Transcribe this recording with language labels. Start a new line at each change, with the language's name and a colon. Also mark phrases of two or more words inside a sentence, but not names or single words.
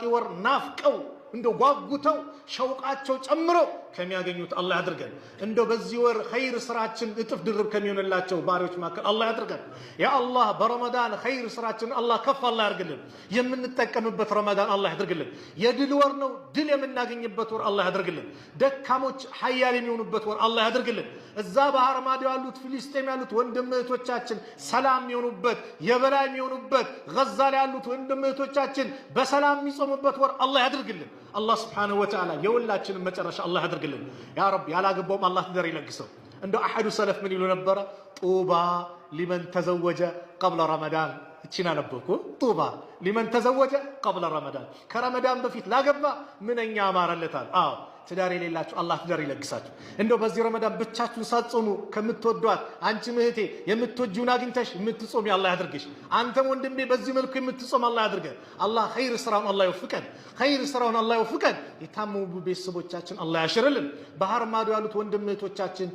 Amharic: ወር ናፍቀው እንደው ጓጉተው ሸውቃቸው ጨምረው ከሚያገኙት አላህ ያድርገን እንደው በዚህ ወር ኸይር ስራችን እጥፍ ድርብ ከሚሆንላቸው ባሪዎች መካከል አላህ ያድርገን
Arabic: يا الله
Amharic: በረመዳን ኸይር ስራችን አላህ ከፍ አላህ ያድርግልን የምንጠቀምበት ረመዳን አላህ ያድርግልን የድል ወር ነው ድል የምናገኝበት ወር አላህ ያድርግልን ደካሞች ኃያል የሚሆኑበት ወር አላህ ያድርግልን እዛ ባህር ማዶ ያሉት ፍልስጤም ያሉት ወንድም እህቶቻችን ሰላም የሚሆኑበት የበላይ የሚሆኑበት ገዛ ላይ ያሉት ወንድም እህቶቻችን በሰላም የሚጾሙበት ወር አላህ ያድርግልን
Arabic: الله سبحانه وتعالى
Amharic: يولاችን መጨረሻ አላህ ያድርግልን
Arabic: يا رب
Amharic: ያላገባውም አላህ ትዳር ይለግሰው እንደው አሐዱ ሰለፍ ምን ይሉ ነበር
Arabic: طوبى لمن تزوج قبل رمضان
Amharic: እቺና ነበርኩ
Arabic: طوبى لمن تزوج قبل رمضان
Amharic: ከረመዳን በፊት ላገባ ምንኛ አማረለታል አዎ ትዳር የሌላችሁ አላህ ትዳር ይለግሳችሁ እንደው በዚህ ረመዳን ብቻችሁን ሳትጾሙ ከምትወዷት አንቺ እህቴ የምትወጂውን አግኝተሽ የምትጾም አላህ ያድርግሽ አንተም ወንድሜ በዚህ መልኩ የምትጾም አላህ ያድርገን አላህ ኸይር ስራውን አላህ ይወፍቀን ኸይር ስራውን አላህ ይወፍቀን የታመሙ ቤተሰቦቻችን አላህ ያሽርልን ባህር ማዶ ያሉት ወንድም እህቶቻችን